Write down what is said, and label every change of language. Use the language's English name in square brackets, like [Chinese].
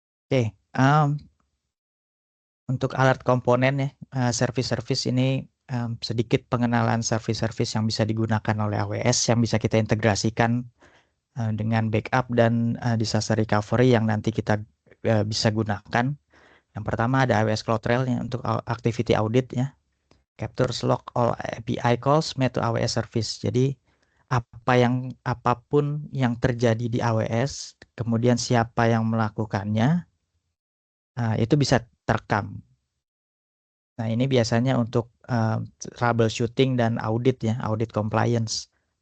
[Indonesian] Oke, untuk alert komponen ya, service-service ini sedikit pengenalan service-service yang bisa digunakan oleh AWS yang bisa kita integrasikan dengan backup dan disaster recovery yang nanti kita bisa gunakan. Yang pertama ada AWS CloudTrail ya, untuk activity audit ya. [English] Captures log all API calls made to AWS service. [Indonesian] Jadi apapun yang terjadi di AWS, kemudian siapa yang melakukannya, itu bisa terekam. Nah, ini biasanya untuk troubleshooting dan audit ya, audit compliance.